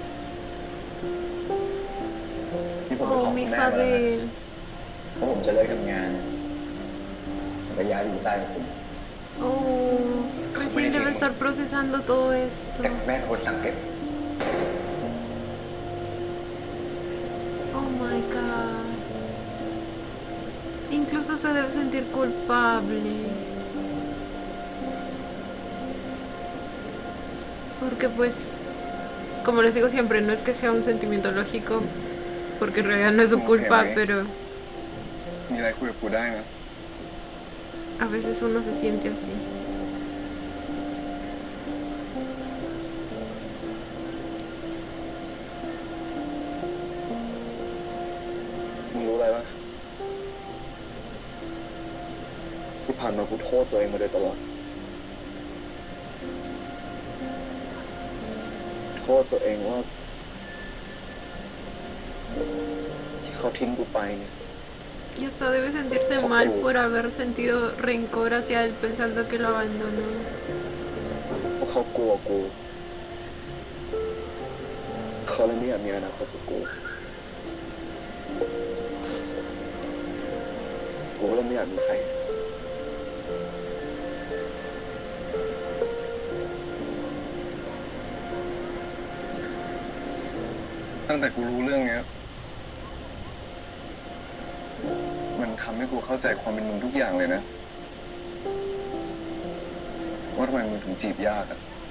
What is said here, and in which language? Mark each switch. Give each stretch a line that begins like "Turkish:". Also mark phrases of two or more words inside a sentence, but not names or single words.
Thai: ที่ผมไปขอ Oh, คุณ
Spanish: mi
Thai: แม่มาแล้วนะ Fadel. ถ้าผมจะเลิกทำงานจะย้ายไปอยู่ใต้คุณ
Spanish: Oh, recién debe estar procesando todo esto.
Thai: แต่แม่เป็นคนสั่งเก็บ
English: Oh my god.
Spanish: Incluso se debe sentir culpable. Porque pues, como les digo siempre, no es que sea un sentimiento lógico, porque en realidad no es su culpa, pero
Thai: มีอะไรคุยกับกูได้นะ
Spanish: a veces uno se siente así.
Thai: มึงรู้อะไรปะที่ผ่านมากูโทษตัวเองมาโดยตลอดโทษตัวเองว่าที่เขาทิ้งกูไปเนี่ย
Spanish: Y hasta debe sentirse mal por haber sentido rencor hacia él pensando que lo abandonó.
Thai: เพราะเขากลัวกูเขาเลยไม่อยากมีอนาคตกับกูกูก็เลยไม่อยากมีใคร ตั้งแต่กูรู้เรื่องเนี้ยมันทำให้กูเข้าใจความเป็นมึงทุกอย่างเลยนะว่าทำไมมึงถึงจีบยากอะ